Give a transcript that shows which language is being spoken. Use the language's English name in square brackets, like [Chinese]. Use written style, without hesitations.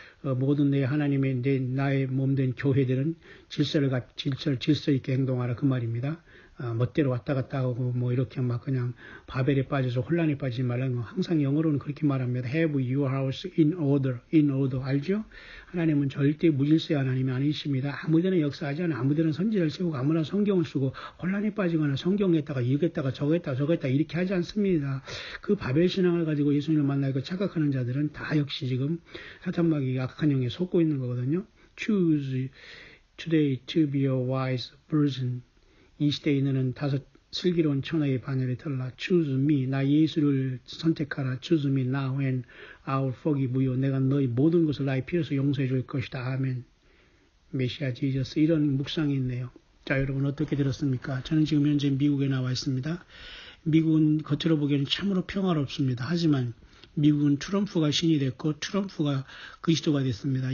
[Korean] 모든 내 하나님의 나의 몸된 교회들은 질서 있게 행동하라 그 말입니다. 멋대로 왔다 갔다 하고 이렇게 막 그냥 바벨에 빠져서 혼란에 빠지지 말라는 거 항상 영어로는 그렇게 말합니다. [English] Have your house in order. [Korean] 알죠? 하나님은 절대 무질서의 하나님이 아니십니다. 아무데나 역사하지 않아. 아무데나 선지자를 세우고 아무나 성경을 쓰고 혼란에 빠지거나 성경에다가 이겠다가 저겠다 이렇게 하지 않습니다. 그 바벨 신앙을 가지고 예수님을 만나고 착각하는 자들은 다 역시 지금 사탄마귀 악한 영에 속고 있는 거거든요. [English] Choose today to be a wise virgin. [Korean] 이 시대에 너는 다섯 슬기로운 처녀의 바늘을 들라. [English] Choose me. [Korean] 나 예수를 선택하라. [English] Choose me now and I will forgive you. [Korean] 내가 너희 모든 것을 나의 피로서 용서해 줄 것이다. 아멘. 메시아 지저스. 이런 묵상이 있네요. 자, 여러분 어떻게 들었습니까? 저는 지금 현재 미국에 나와 있습니다. 미국은 겉으로 보기에는 참으로 평화롭습니다. 하지만 미국은 트럼프가 신이 됐고 트럼프가 그리스도가 됐습니다.